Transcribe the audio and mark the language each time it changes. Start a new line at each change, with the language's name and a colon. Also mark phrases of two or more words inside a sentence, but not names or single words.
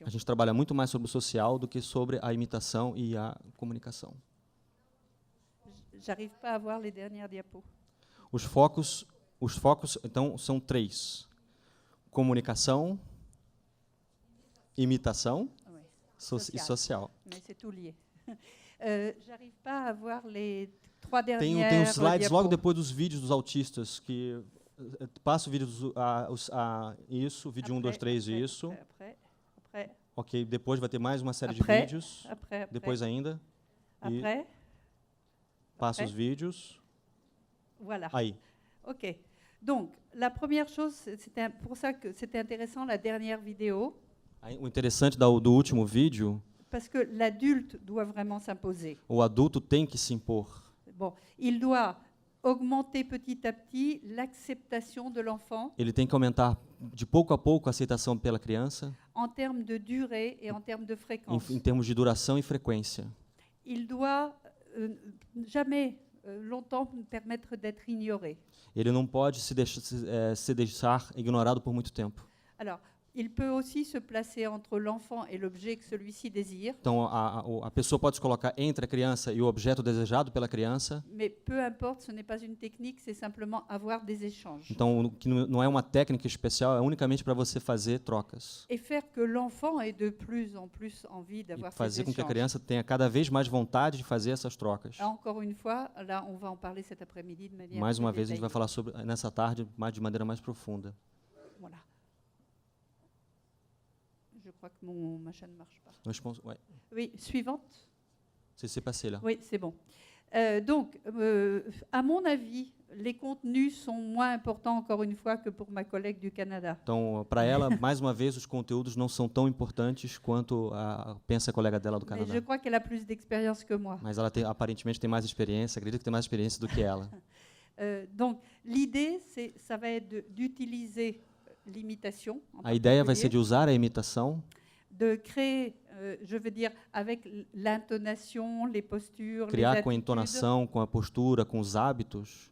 Portuguese: A gente trabalha muito mais sobre o social do que sobre a imitação e a comunicação.
French: J'arrive pas à voir les dernières diapos.
Portuguese: Os focos, então, são 3. Comunicação, imitação
French: Ouais.
Portuguese: e social.
French: Mais c'est tout lié. J'arrive pas à voir les 3
Portuguese: Tem
French: dernières
Portuguese: uns slides
French: diapos.
Portuguese: logo depois dos vídeos dos autistas, que passa o vídeo isso, vídeo 1, 2, 3 e isso.
French: Après,
Portuguese: Ok, depois vai ter mais uma série
French: Après,
Portuguese: de vídeos.
French: après,
Portuguese: Depois ainda. E
French: après,
Portuguese: passa os
French: après.
Portuguese: vídeos.
French: voilà.
Portuguese: Aí.
French: Ok. Donc, la première chose, c'était pour ça que c'était intéressant la dernière vidéo,
Portuguese: Aí, o interessante do último vídeo,
French: parce que l'adulte doit vraiment s'imposer.
Portuguese: o adulto tem que se impor.
French: Bon, il doit augmenter petit à petit l'acceptation de l'enfant
Portuguese: Ele tem que aumentar de pouco a pouco a aceitação pela criança,
French: en termes de durée et en termes de fréquence.
Portuguese: em termos de duração e frequência.
French: Il doit jamais longtemps permettre d'être ignoré.
Portuguese: Ele não pode se deixar ignorado por muito tempo.
French: Alors, il peut aussi se placer entre l'enfant et l'objet que celui-ci désire,
Portuguese: Então, a pessoa pode se colocar entre a criança e o objeto desejado pela criança.
French: mais peu importe, ce n'est pas une technique, c'est simplement avoir des échanges.
Portuguese: Então, o que não é uma técnica especial, é unicamente para você fazer trocas.
French: Et faire que l'enfant ait de plus en plus envie
Portuguese: E
French: d'avoir ces
Portuguese: fazer com que a
French: échanges.
Portuguese: criança tenha cada vez mais vontade de fazer essas trocas.
French: Encore une fois, là, on va en parler cet après-midi de manière
Portuguese: Mais uma
French: plus
Portuguese: vez, a gente vai
French: détaillée.
Portuguese: falar sobre nessa tarde de maneira mais profunda.
French: Voilà. Je crois que mon machin ne marche pas. Ouais. Oui, suivante. C'est passé là. Oui, c'est bon. Donc, à mon avis, les contenus sont moins importants, encore une fois, que pour ma collègue du Canada.
Portuguese: Então, para ela, mais uma vez, os conteúdos não são tão importantes quanto pensa a colega dela do
French: Mais
Portuguese: Canadá.
French: je crois qu'elle a plus d'expérience que moi.
Portuguese: Mas ela aparentemente tem mais experiência, acredito que tem mais experiência do que ela.
French: Donc, l'idée, ça va être d'utiliser l'imitation. en
Portuguese: A ideia vai ser
French: particulier,
Portuguese: de usar a imitação,
French: de créer, je veux dire, avec l'intonation, les postures, les
Portuguese: criar com a
French: attitudes,
Portuguese: entonação, com a postura, com os hábitos,